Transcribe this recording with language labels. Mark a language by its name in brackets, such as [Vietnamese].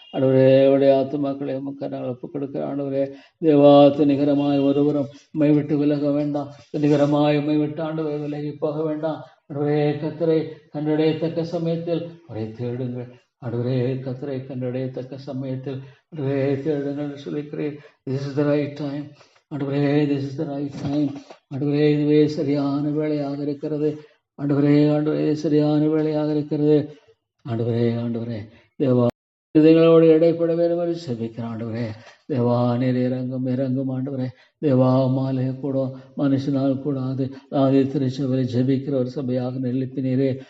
[Tamil] ஆண்டவரே உடைய ஆத்மாக்களை கரங்களை ஒப்புக் கொடுக்கிறேன். ஆண்டவரே தேவா துணிகரமாய் ஒருவரும் உம்மை விட்டு விலக வேண்டாம். துணிகரமாய் உம்மை விட்டு ஆண்டவரை விலகி போக வேண்டாம். ஆண்டவரே கத்தரை கண்டடையத்தக்க சமயத்தில் அவரை தேடுங்கள். ஆண்டவரே கத்தரை கண்டடையத்தக்க சமயத்தில் ஆண்டவரே தேடுங்கள் சொல்லிக்கிறேன். [English] This is the right time. ஆண்டவரே, this is the right time. [Tamil] ஆண்டவரே, இதுவே சரியான வேளையாக இருக்கிறது. ஆண்டவரே, ஆண்டவரே, சரியான வேளையாக இருக்கிறது. ஆண்டவரே தேவா, இதங்களோடு இடைப்பட வேண்டும் என்று செபிக்கிறேன். ஆண்டவரே தேவா, நீர் இறங்கும் ஆண்டவரே. தேவா, மாலை கூட மனுஷனால் கூடாது ஆதி திருச்சபையில் ஜெபிக்கிற ஒரு சபையாக எழுப்பினீரே.